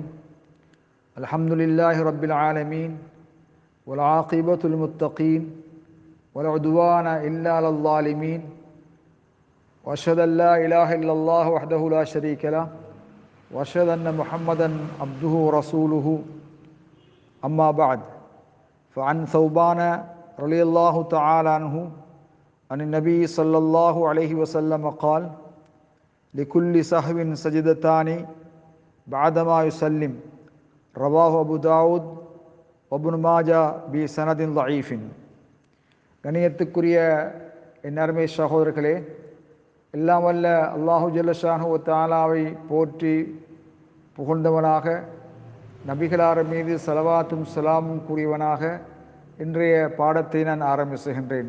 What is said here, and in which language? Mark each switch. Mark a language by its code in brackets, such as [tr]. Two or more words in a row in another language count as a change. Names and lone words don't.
[ar] الحمد لله رب العالمين والعاقبة للمتقين ولا عدوان إلا على الظالمين وأشهد أن لا إله إلا الله وحده لا شريك له وأشهد أن محمدا عبده ورسوله. أما بعد. فعن ثوبان رضي الله تعالى عنه عن النبي صلى الله عليه وسلم قال لكل سهو سجدتان بعدما يسلم. رواه أبو داود وابن ماجه بسند ضعيف. [ta] கணியத்துக்குரிய என் அருமை சகோதரர்களே, எல்லாம் வல்ல [ar] الله جل شأنه وتعالى [ta] போற்றி புகழ்ந்தவனாக, நபிகளார் மீது ஸலவாத்தும் ஸலாமும் கூறியவனாக இன்றைய பாடத்தை நான் ஆரம்பிச்சுகின்றேன்.